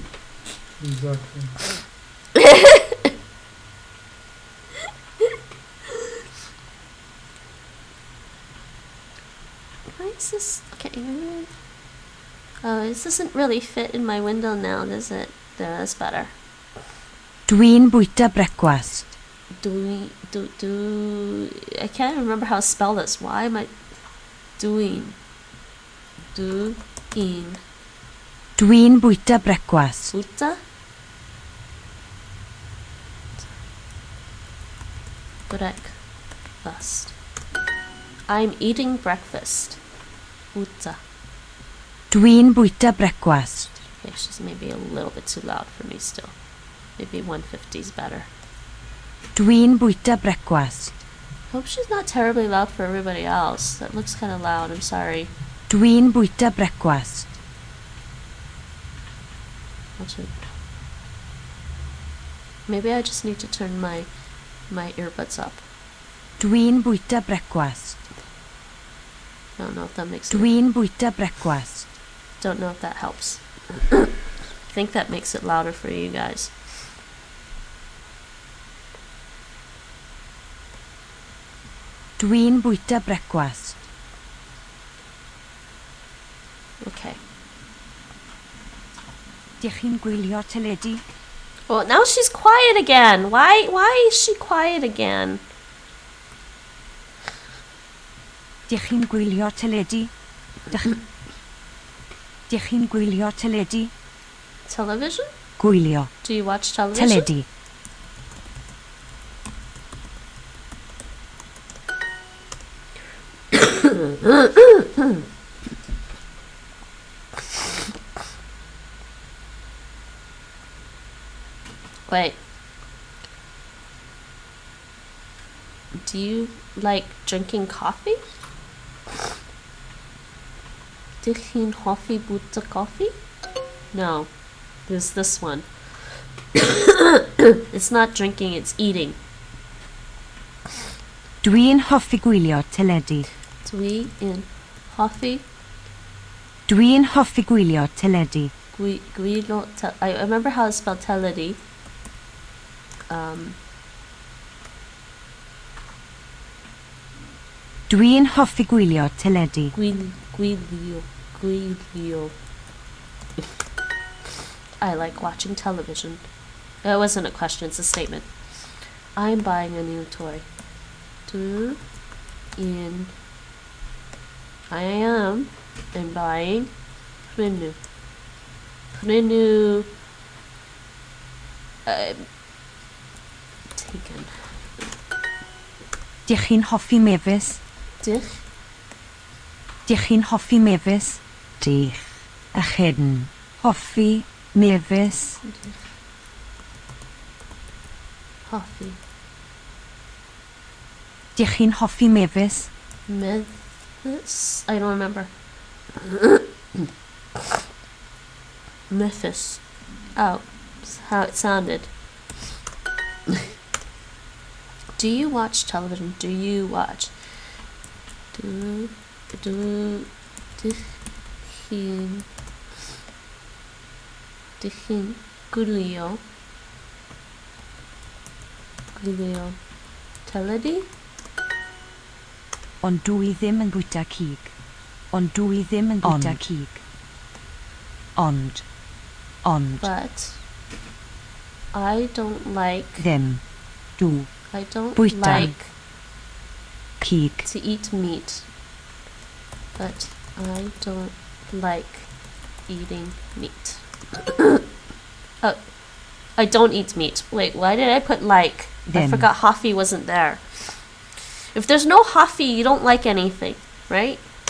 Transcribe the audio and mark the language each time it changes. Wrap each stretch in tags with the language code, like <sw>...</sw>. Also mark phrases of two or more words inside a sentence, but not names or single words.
<en>Exactly. Why is this? Okay. Oh, this doesn't really fit in my window now, does it? There, that's better.</en> <cy>Dwi'n bwyta brecwast.</cy> <en>Do I can't remember how to spell this. Why am I doing?</en> <cy>Dwi'n Dwi'n bwyta brecwast. Buta?</cy> <en>Breakfast. I'm eating breakfast.</en> <cy>Buta. Dwi'n bwyta brecwast.</cy> <en>Okay, she's maybe a little bit too loud for me still. Maybe 150 is better.</en> <cy>Dwi'n bwyta brecwast.</cy> <en>Hope she's not terribly loud for everybody else. That looks kind of loud. I'm sorry.</en> <cy>Dwi'n bwyta brecwast.</cy> <en>Maybe I just need to turn my earbuds up.</en> <cy>Dwi'n bwyta brecwast.</cy> <en>I don't know if that makes</en> <cy>Dwi'n bwyta brecwast.</cy> <en>Don't know if that helps. I think that makes it louder for you guys.</en> <cy>Dwi'n bwyta brecwast.</cy> <en>Okay.</en> <cy>Dych chi'n gwylio teledu?</cy> <en>Well, now she's quiet again. Why is she quiet again?</en> <cy>Dych chi'n gwylio teledu? Dych chi'n gwylio teledu?</cy> <en>Television?</en> <cy>Gwylio.</cy> <en>Do you watch television?</en> <cy>Teledu.</cy> <en>Wait. Do you like drinking coffee?</en> <cy>Dych chi'n hoffi bwyta coffee?</cy> <en>No. There's this one. It's not drinking, it's eating.</en> <cy>Dwi'n hoffi gwylio teledu. Dwi'n hoffi Dwi'n hoffi gwylio teledu.</cy> <en>I remember how to spell teledu.</en> <cy>Dwi'n hoffi gwylio teledu.</cy> <en>Gwylio. I like watching television. It wasn't a question, it's a statement. I'm buying a new toy. I am buying Kernewek. Taken.</en> <cy>Dych chi'n hoffi mefus? Dych Dych chi'n hoffi mefus? Dych. A chydn. Hoffi mefus. hoffi. Dych chi'n hoffi mefus?</cy> <en>Memphis? I don't remember. Memphis. Oh, that's how it sounded. Do you watch television? Do you watch?</en> <cy>Dichin Gulio Teledi? Ond dwi ddim yn bwyta cig. Ond dwi ddim yn bwyta cig. Ond.</cy> <en>But I don't like</en> <cy>Ddim. Dw.</cy> <en>I don't</en> <cy>Bwyta.</cy> <en>like</en> <cy>Cig.</cy> <en>to eat meat. But I don't like eating meat. Oh, I don't eat meat. Wait, why did I put like? I Then. forgot Hoffi wasn't there. If there's no Hoffi, you don't like anything, right?</en>